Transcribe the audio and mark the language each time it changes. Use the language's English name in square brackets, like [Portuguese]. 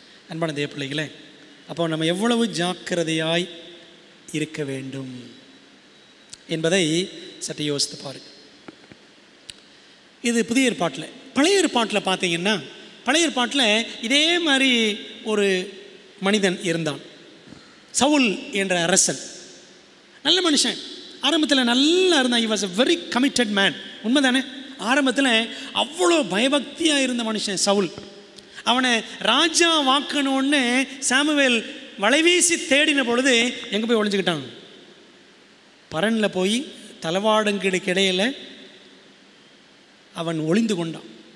[Tamil] அன்பான தேவ பிள்ளைகளே, அப்போ நம்ம எவ்வளவு ஜாக்கிரதையாய் இருக்க வேண்டும் என்பதை சற்று யோசித்து பாருங்க. இது புதிய ஏற்பாட்டில். பழைய ஏற்பாட்டில் பார்த்தீங்கன்னா, பழைய ஏற்பாட்டில் இதே மாதிரி ஒரு மனிதன் இருந்தான், சவுல் என்ற அரசன். நல்ல மனுஷன், ஆரம்பத்தில் நல்லா இருந்தான். [English] he was a very committed man. [Tamil] உண்மைதானே? ஆரம்பத்தில் அவ்வளோ பயபக்தியாக இருந்த மனுஷன் சவுல். அவனை ராஜா வாக்கணுன்னு சாமுவேல் வலைவீசி தேடின பொழுது எங்கே போய் ஒளிஞ்சுக்கிட்டான்? பரனில் போய் தலவாடங்களுக்கு இடையில் அவன் ஒளிந்து கொண்டான்.